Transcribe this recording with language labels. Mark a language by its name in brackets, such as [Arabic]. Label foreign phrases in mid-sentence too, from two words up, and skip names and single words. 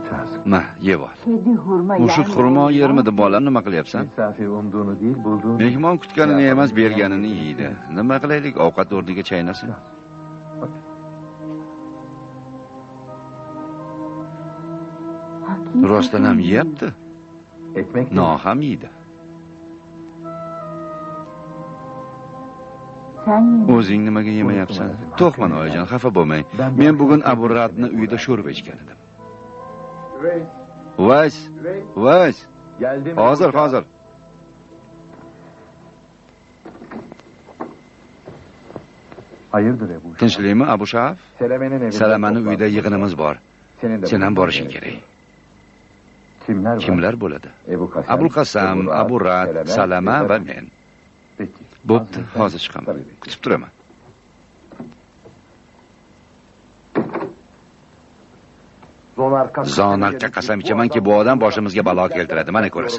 [Uzbek] Ma, yeb ol. [Turkish] Kedi hurma [Uzbek] Mushuk xurmo yermidi, bolam, nima qilyapsan? [Turkish] Misafir umduğunu değil bulduğunu. [Uzbek] Mehmon kutganini emas, berganini yeydi. Nima qilaylik? Ovqat o'rniga chaynasin. Rostdan ham yeyapti. [Turkish] Ekmek [Uzbek] No ham yeydi. Sen ye. O'zing nimaga yemayapsan? To'xman oyijon, xafa bo'lmang. Men bugun Aburatni uyida sho'rva ichgan edim. Vays. [Turkish] Geldim. [Uzbek] Hozir. [Turkish] Hayırdır Ebu? [Uzbek] Tinchlikmi, Abu Shaf? [Turkish] Seleme'nin evinde. [Uzbek] Salamani uyida yig'inimiz bor. Sen ham borishing kerak. [Turkish] Kimler var? [Uzbek] Kimlar bo'ladi? Abul Qasam, Aburat, Salama va men. [Turkish] Peki. [Uzbek] Bo'pti, hozir chiqaman. Kutib turaman. Zonarka qasam ichamanki, bu odam boshimizga balo keltiradi, mana ko'rasiz.